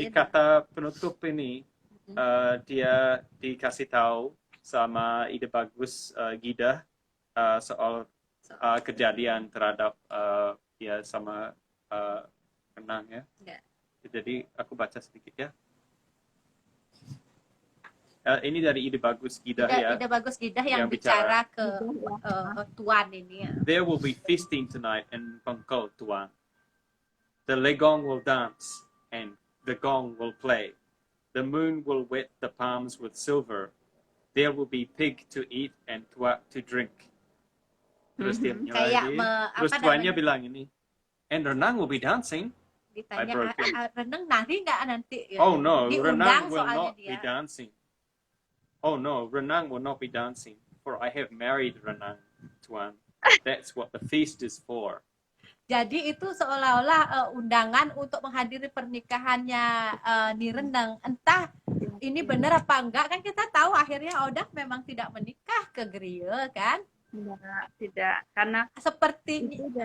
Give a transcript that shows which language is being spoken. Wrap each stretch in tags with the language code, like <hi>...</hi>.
<id>Di kata penutup ini dia dikasih tahu sama Ide Bagus Gidah soal kejadian terhadap dia sama renang ya. Jadi aku baca sedikit ya. Ini dari Ide Bagus Gidah ya. Ide Bagus Gidah yang bicara ke Tuan ini ya.</id> <en>There will be feasting tonight in Bangkok, Tuan. The legong will dance and the gong will play. The moon will wet the palms with silver. There will be pig to eat and tuak to drink.</en> <id>Terus dia terus tuannya bilang ini, and renang will be dancing. Ditanya, renang nari nggak nanti?</id> <en>Oh no, renang will not be dancing. Oh no, renang will not be dancing, for I have married renang, Tuan. That's what the feast is for.</en> <id>Jadi itu seolah-olah undangan untuk menghadiri pernikahannya Ni Renang. Entah ini benar apa enggak, kan kita tahu akhirnya Odah memang tidak menikah ke Griya kan? Tidak, karena seperti</id>